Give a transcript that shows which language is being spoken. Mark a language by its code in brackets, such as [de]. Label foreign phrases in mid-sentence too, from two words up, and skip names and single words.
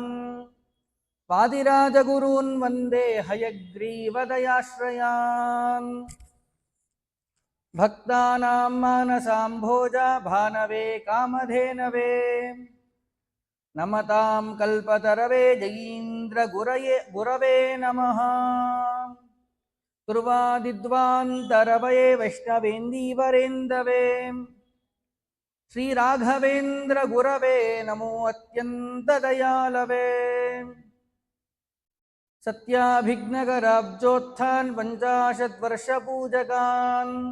[sa] ವಾದಿರಾಜಗುರೂನ್ ವಂದೇ ಹಯಗ್ರೀವದಯಾಶ್ರಯಾನ್. ಭಕ್ತಾನಾಂ ಮಾನಸಾಂಭೋಜ ಭಾನವೇ ಕಾಮಧೇನವೇ. ನಮತಾಂ ಕಲ್ಪತರವೇ ಜಯೀಂದ್ರ ಗುರವೇ ನಮಃ. ತುರ್ವಾದಿದ್ವಾಂತರವಯೇ ವೈಷ್ಣವೇಂದೀವರೇಂದವೇ. ಶ್ರೀರಾಘವೇಂದ್ರ ಗುರವೇ ನಮೋ ಅತ್ಯಂತ ದಯಾಲವೇ. ಸತ್ಯಾಭಿಘ್ನಕರಾಬ್ಜೋತ್ಥಾನ್ ಪಂಚಾಶದ್ವರ್ಷಪೂಜಕಾನ್.